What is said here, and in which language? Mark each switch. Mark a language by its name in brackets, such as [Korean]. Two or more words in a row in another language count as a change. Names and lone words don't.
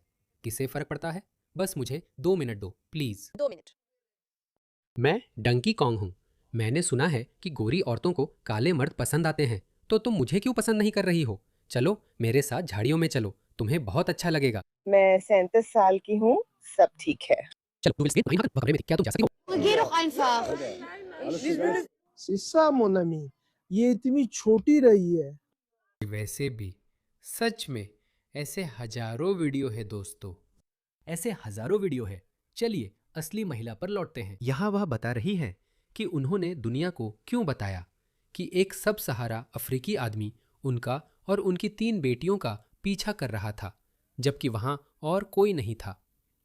[Hindi] किसे फर्क पड़ता है? बस मुझे 2 मिनट दो प्लीज। 2 मिनट। मैं डंकी कॉन्ग हूँ। मैंने सुना है कि गोरी औरतों को काले मर्द पसंद आते हैं, तो तुम मुझे क्यों पसंद नहीं कर रही हो? चलो मेरे साथ झाड़ियों में चलो, तुम्हें बहुत अच्छा लगेगा। मैं 37 साल की हूँ, सब ठीक है। चलो, [German] du willst gehen? Nein, warte, warte, [Hindi] क्या तुम जा सकती हो? [German] Geh doch einfach. [Hindi] शीशा मोनमी, ये इतनी छोटी रही है। वैसे भी सच में ऐसे हजारों वीडियो है दोस्तों, ऐसे हजारों वीडियो है। चलिए असली महिला पर लौटते हैं। यहाँ वह बता रही है कि उन्होंने दुनिया को क्यों बताया कि एक सब सहारा अफ्रीकी आदमी उनका और उनकी 3 बेटियों का पीछा कर रहा था, जबकि वहाँ और कोई नहीं था।